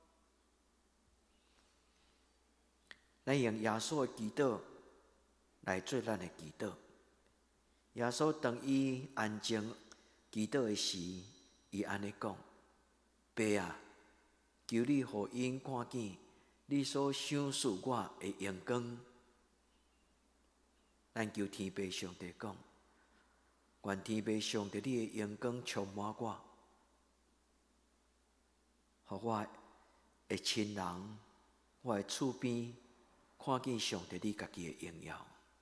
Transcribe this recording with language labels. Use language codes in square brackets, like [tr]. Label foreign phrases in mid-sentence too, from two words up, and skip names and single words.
[nan] 咱用耶稣的祈祷来做咱的祈祷。耶稣当伊安静祈祷的时，伊安尼讲：爸啊，求你互因看见你所赏赐我的阳光。咱求天父上帝讲：愿天父上帝你的阳光充满我，互我的亲人、我的厝边看见上帝你家己的荣耀。